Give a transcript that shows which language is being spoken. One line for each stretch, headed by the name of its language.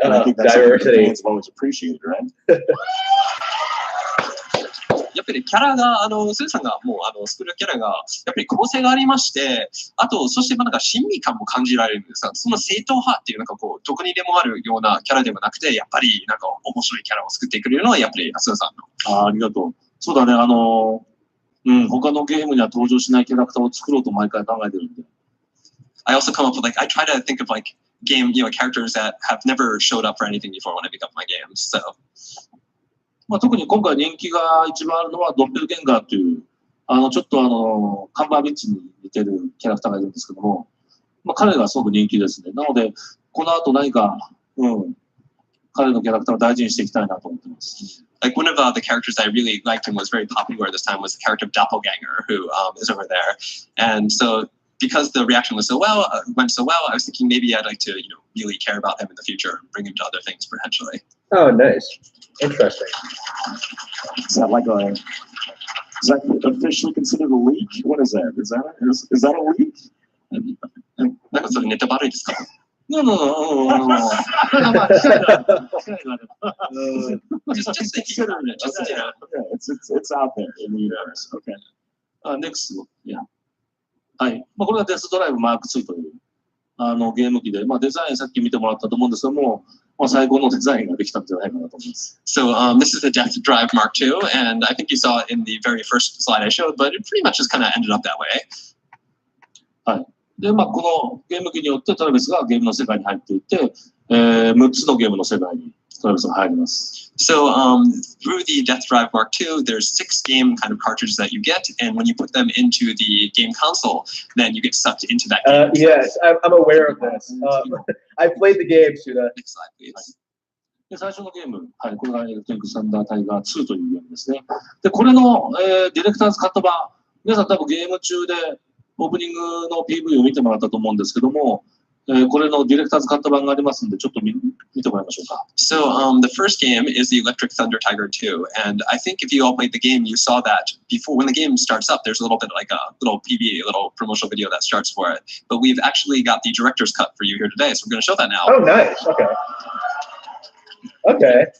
English: And I think that's something that the fans have always appreciated, right?
Japanese: やっぱりキャラが、スーさんがもう作るキャラが、やっぱり構成がありまして、あと、そしてなんか親身感も感じられるんですが、その正統派っていうなんかこう、どこにでもあるようなキャラではなくて、やっぱりなんか面白いキャラを作ってくれるのは、やっぱりスーさんの。ありがとう。そうだね、他のゲームには登場しないキャラクターを作ろうと毎回考えてるんで。
English: I also come up with I try to think of game, characters that have never showed up for anything before when I pick up my games, so.
Japanese: まあ、特に今回人気が一番あるのはドッペルゲンガーというちょっとカンバービッチに似てるキャラクターがいるんですけども、まあ、彼がすごく人気ですね。なのでこの後何か、彼のキャラクターを大事にしていきたいなと思ってます。
English: Like one of the characters I really liked and was very popular this time was the character of Doppelganger, who is over there, and so because the reaction was went so well, I was thinking maybe I'd like to really care about him in the future and bring him to other things potentially. Oh, nice. Interesting. Is that officially considered a leak? What is that? Is that a leak?
Japanese: なんかそれネタバレですか？
English: No, no, no, no.
Japanese: まあ機会があれば
English: just thinking about it. Just, you know. Yeah, it's out there in the universe. Okay. Next. Yeah.
Japanese: はい。まあ、これがデスドライブマーク2というゲーム機で、まあ、デザインさっき見てもらったと思うんですけども、まあ、最高のデザインができたんじゃないかなと思います。
English: So this is the Death Drive Mark II, and I think you saw it in the very first slide I showed, but it pretty much just kind of ended up that way.
Japanese: はい。で、まあ、このゲーム機によってトラビスがゲームの世界に入っていて、6つのゲームの世界にトラビスが入ります。
English: So through the Death Drive Mark II, there's 6 game kind of cartridges that you get, and when you put them into the game console, then you get sucked into that game. Yes, I'm aware of this. I've played the game, Suda. Next slide, please.
Japanese: で最初のゲーム、はい、これがエレクトリックサンダータイガー2というゲームですね。で、これの、ディレクターズカット版、皆さん多分ゲーム中でオープニングの PV を見てもらったと思うんですけども、これのディレクターズカット版がありますので、ちょっと見てもらいましょうか。
English: So the first game is the Electric Thunder Tiger 2, and I think if you all played the game, you saw that before when the game starts up, there's a little bit like a little PV, a little promotional video that starts for it. But we've actually got the director's cut for you here today, so we're going to show that now. Oh, nice. Okay. Okay.